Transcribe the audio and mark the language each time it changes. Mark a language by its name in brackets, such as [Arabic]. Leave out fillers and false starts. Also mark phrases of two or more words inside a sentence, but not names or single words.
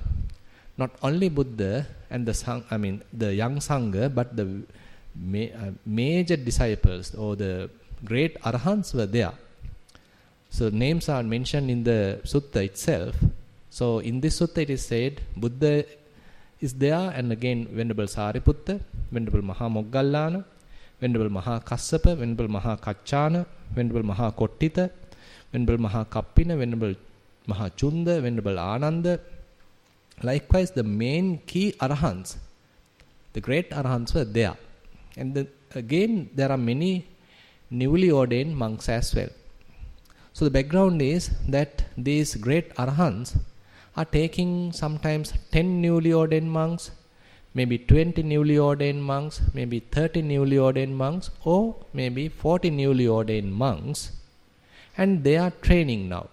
[English] Not only Buddha and the young Sangha, but the major disciples or the great Arahants were there. So names are mentioned in the sutta itself. So in this sutta it is said Buddha is there, and again Venerable Sariputta, Venerable Maha Moggallana, Venerable Maha Kassapa, Venerable Maha Kachchana, Venerable Maha Kottita, Venerable Maha Kappina, Venerable Maha Chunda, Venerable Ananda. Likewise, the main key Arahants, the great Arahants were there. And again, there are many newly ordained monks as well. So the background is that these great Arahants are taking sometimes 10 newly ordained monks, maybe 20 newly ordained monks, maybe 30 newly ordained monks, or maybe 40 newly ordained monks, and they are training now.